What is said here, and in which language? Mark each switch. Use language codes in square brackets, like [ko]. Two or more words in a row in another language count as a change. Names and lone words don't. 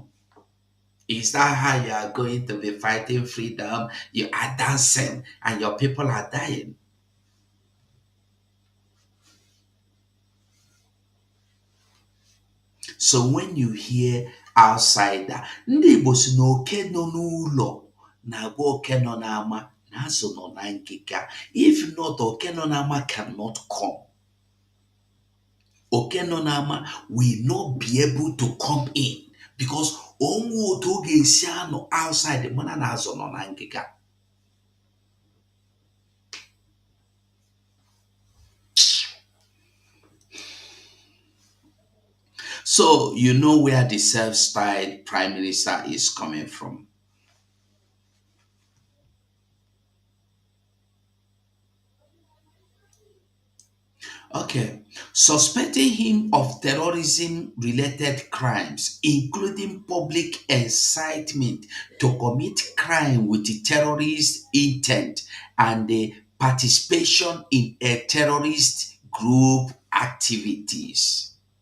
[en] Is that how you are going to be fighting freedom? You are dancing and your people are dying. So when you hear outsider, [ig] ndị Igbo si na oke nọ n'ụlọ na-agwa oke nọ n'ama na azụ nọ na nkịka. [en] If not, [ig] oke nọ n'ama [en] cannot come. [ig] Oke nọ n'ama [en] will not be able to come in because [ig] onwe otu ọ ga-esi anọ outside mana na azụ nọ na nkịka. [en] So you know where the self-styled prime minister is coming from. Okay, suspecting him of terrorism-related crimes, including public incitement to commit crime with the terrorist intent and the participation in a terrorist group activities.